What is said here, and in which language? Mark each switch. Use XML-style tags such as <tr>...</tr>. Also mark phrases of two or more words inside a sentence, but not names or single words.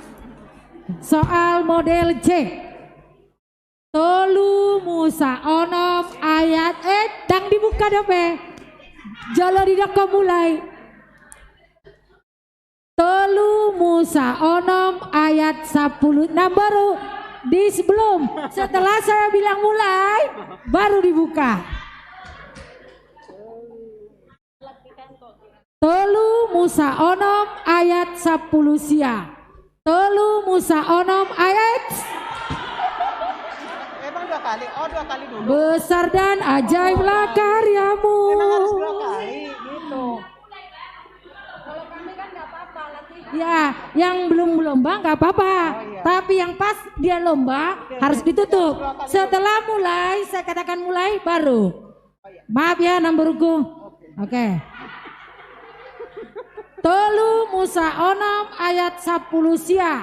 <id>Soal model C.</id> <bbc>Tolu Musa onom ayat dang dibuka dope. Jalo didoko mulai. Tolu Musa onom ayat 10.</bbc> <id>Nah baru di sebelum setelah saya bilang mulai baru dibuka.</id> <bbc>Tolu Musa onom ayat 10 sia. Tolu Musa onom ayat.</bbc> <id>Emang 2 kali? Oh 2 kali dulu. Besar dan ajaiblah karyamu. Emang harus 2 kali gitu. Kalau kami kan nggak apa-apa, latihan Ya, yang belum lomba nggak apa-apa. Tapi yang pas dia lomba harus ditutup. Setelah mulai, saya katakan mulai baru. Maaf ya nomborku. Oke.</id> <bbc>Tolu Musa Onom ayat 10 sia.</bbc>